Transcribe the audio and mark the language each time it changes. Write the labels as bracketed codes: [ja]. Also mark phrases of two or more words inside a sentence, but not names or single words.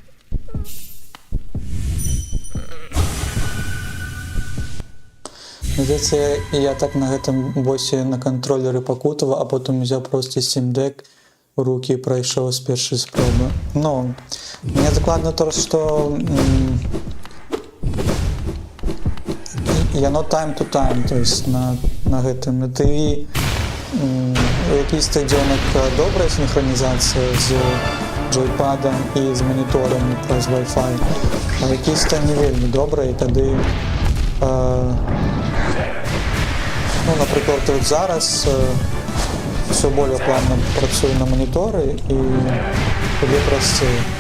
[be] Здаецца, я так на гэтым босе на кантролеры пакутаваў, а потым узяў проста Steam Deck у рукі і прайшоў з першай спробы. Ну, мне дакладна то, што яно [en] time to time, [ru] то есть [be] на гэтым. [uk] Ты у якийсь стадіонок добра синхронізація з джойпадом і з монітором праз Wi-Fi, а якийсь там [be] не вельмі [uk] добра, і тады ну, наприклад, от зараз все более плавно працюю на моніторі і тобі простіше.